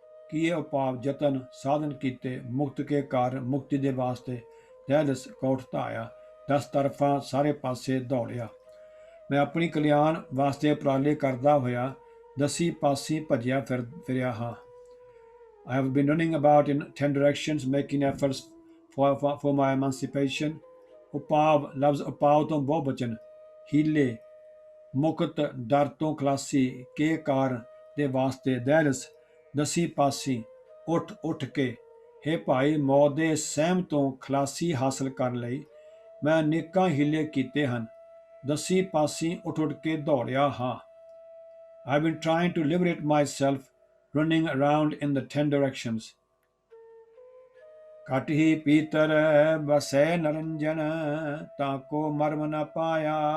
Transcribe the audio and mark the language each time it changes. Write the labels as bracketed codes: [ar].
[pa] ਕੀਏ ਉਪਾਵ ਯਤਨ ਸਾਧਨ ਕੀਤੇ, ਮੁਕਤ ਕੇ ਕਾਰਨ ਮੁਕਤੀ ਦੇ ਵਾਸਤੇ, ਦੈਦਸ ਕੋ ਉਠ ਧਾਇਆ, 10 ਤਰਫਾਂ ਸਾਰੇ ਪਾਸੇ ਦੌੜਿਆ। ਮੈਂ ਆਪਣੀ ਕਲਿਆਣ ਵਾਸਤੇ ਉਪਰਾਲੇ ਕਰਦਾ ਹੋਇਆ 10 ਪਾਸੇ ਭੱਜਿਆ ਫਿਰਿਆ ਹਾਂ। [en] I have been running about in 10 directions, making efforts for my emancipation. [pa] ਉਪਾਵ ਲਫ਼ਜ਼ ਉਪਾਵ ਤੋਂ ਬਹੁਵਚਨ, ਹੀਲੇ, ਮੁਕਤ ਡਰ ਤੋਂ ਖਲਾਸੀ, ਕੇ ਕਾਰਨ ਦੇ ਵਾਸਤੇ, ਦੈਲਸ 10 ਪਾਸੀ, ਉੱਠ ਕੇ। ਹੇ ਭਾਈ, ਮੌਤ ਦੇ ਸਹਿਮ ਤੋਂ ਖਲਾਸੀ ਹਾਸਲ ਕਰਨ ਲਈ ਮੈਂ ਅਨੇਕਾਂ ਹੀਲੇ ਕੀਤੇ ਹਨ। 10 ਪਾਸੀ ਉੱਠ ਕੇ ਦੌੜਿਆ ਹਾਂ। [en] I have been trying to liberate myself, running around in the 10 directions. [pa] ਘਟ ਹੀ ਪੀਤਰ ਬਸੈ ਨਰੰਜਨ, ਤਾਂ ਕੋ ਮਰਮ ਨ ਪਾਇਆ।